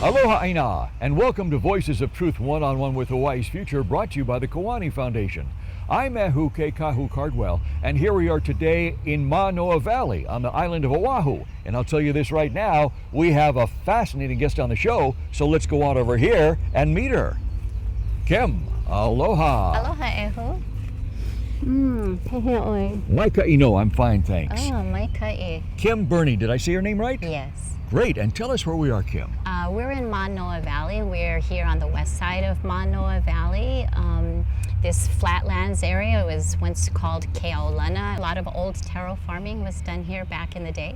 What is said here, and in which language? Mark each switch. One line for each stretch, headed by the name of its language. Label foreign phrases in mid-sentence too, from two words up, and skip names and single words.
Hawaiian: Aloha ʻāina,
English: and welcome to Voices of Truth One-on-One with Hawaii's Future, brought to you by the Kiwani Foundation. I'm Ehu Kahu Cardwell, and here we are today in Manoa Valley on the island of Oahu. And I'll tell you this right now, we have a fascinating guest on the show, so let's go on over here and meet her. Kim, aloha. Aloha, Ehu.
Hawaiian: Pehe oi. Mai kaʻino,
English: I'm fine, thanks.
Hawaiian: Oh, mai kaʻi.
English: Kim Birnie, did I say your name right? Yes. Great, and tell us where we are, Kim. We're in Manoa Valley. We're here on the west side of Manoa Valley. This flatlands area was once called Keaolana. A lot of old taro farming was done here back in the day.